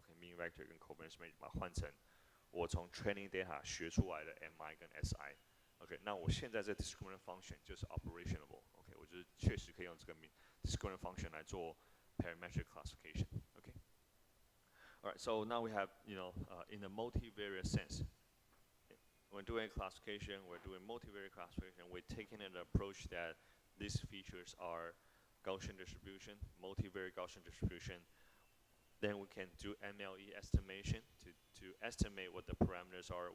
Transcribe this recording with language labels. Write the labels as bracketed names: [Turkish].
[Chinese] OK，mean vector 跟 covariance matrix 把它换成我从 training data 学出来的 MI 跟 SI。 OK， 那我现在这 discriminant function 就是 operationable。 OK， 我就是确实可以用这个 discriminant function 来做 parametric classification。 OK。 [English] Alright, so now we have, in a multivariate sense, when doing classification, we're doing multivariate classification. We're taking an approach that these features are Gaussian distribution, multivariate Gaussian distribution. Then we can do MLE estimation to estimate what the parameters are.